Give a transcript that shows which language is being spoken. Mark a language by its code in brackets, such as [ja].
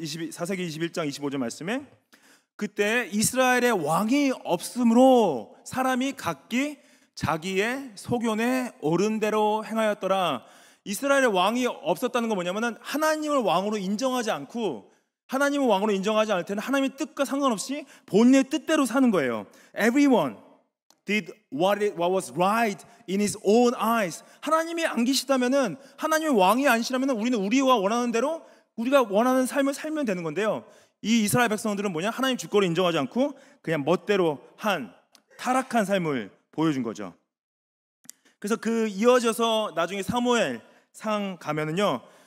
[ko] 사사기 21장 25절 말씀에 그때 이스라엘의 왕이 없으므로 사람이 각기 자기의 소견에 옳은 대로 행하였더라. 이스라엘의 왕이 없었다는 건 뭐냐면은 하나님을 왕으로 인정하지 않고 하나님을 왕으로 인정하지 않을 때는 하나님의 뜻과 상관없이 본인의 뜻대로 사는 거예요. [en] Everyone did what was right in his own eyes. [ko] 하나님이 안 계시다면은 하나님의 왕이 아니시라면은 우리는 우리가 원하는 대로 우리가 원하는 삶을 살면 되는 건데요. 이 이스라엘 백성들은 뭐냐? 하나님 주권을 인정하지 않고 그냥 멋대로 한 타락한 삶을 보여준 거죠. 그래서 그 이어져서 나중에 사무엘상 가면은요.